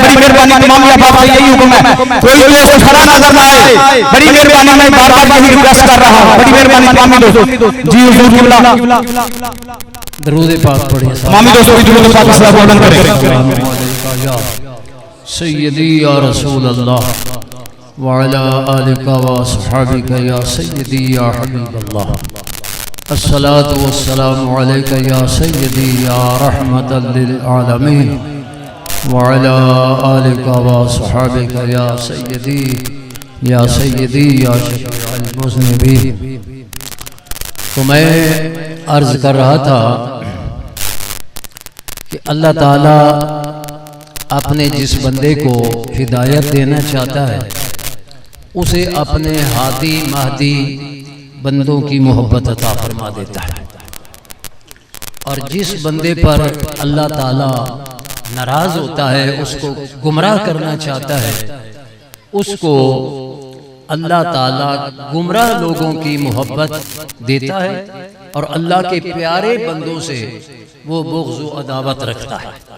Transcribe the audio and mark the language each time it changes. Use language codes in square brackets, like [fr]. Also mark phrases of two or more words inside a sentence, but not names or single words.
[ur] بڑی مہربانی تمام بات سے یہی حکم ہے، کوئی دوست کھڑا نظر نہ آئے. بڑی مہربانی میں بار بار یہی ریکویسٹ کر رہا ہوں، بڑی مہربانی تمام دوستوں جی حضور قبلہ درود پاک پڑھیے تمام دوستوں کی درود پاک صلات بلند کریں. [ar] سيدي يا رسول الله وعلى آلك وأصحابك يا سيدي يا حبيب الله الصلاة والسلام عليك يا سيدي يا رحمة للعالمين وعلى آلك وأصحابك يا سيدي يا شفيع المذنبين. [ur] تو میں عرض کر رہا تھا کہ اللہ تعالیٰ اپنے جس بندے کو ہدایت دینا چاہتا ہے اسے اپنے ہادی مہدی بندوں کی محبت عطا فرما دیتا ہے، اور جس بندے پر اللہ تعالیٰ ناراض ہوتا ہے اس کو گمراہ کرنا چاہتا ہے اس کو اللہ تعالیٰ گمراہ لوگوں کی محبت دیتا ہے اور اللہ کے پیارے بندوں سے وہ بغض و عداوت رکھتا ہے.